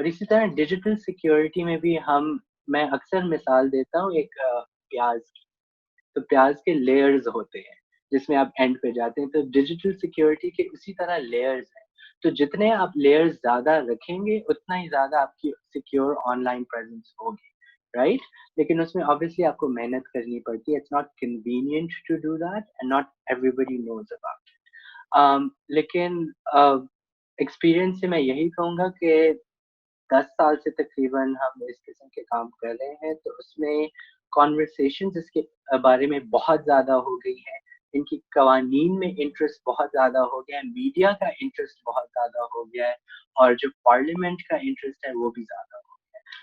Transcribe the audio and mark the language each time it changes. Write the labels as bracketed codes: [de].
[ur] اور اسی طرح ڈیجیٹل سیکیورٹی میں بھی میں اکثر مثال دیتا ہوں ایک پیاز کی. تو پیاز کے لیئرز ہوتے ہیں جس میں آپ اینڈ پہ جاتے ہیں, تو ڈیجیٹل سیکیورٹی کے اسی طرح لیئرز ہیں. تو جتنے آپ لیئرز زیادہ رکھیں گے اتنا ہی زیادہ آپ کی سیکیور آن لائن پریزنس ہوگی, رائٹ. لیکن اس میں obviously آپ کو محنت کرنی پڑتی ہے. [en] It's not convenient to do that and not everybody knows about it. [ur] لیکن ایکسپیرئنس سے میں یہی کہوں گا کہ 10 سال سے تقریباً ہم اس قسم کے کام کر رہے ہیں, تو اس میں کانورسیشنز اس کے بارے میں بہت زیادہ ہو گئی ہیں, ان کی قوانین میں انٹرسٹ بہت زیادہ ہو گیا ہے, میڈیا کا انٹرسٹ بہت زیادہ ہو گیا ہے, اور جو پارلیمنٹ کا انٹرسٹ ہے وہ بھی زیادہ ہو گیا ہے.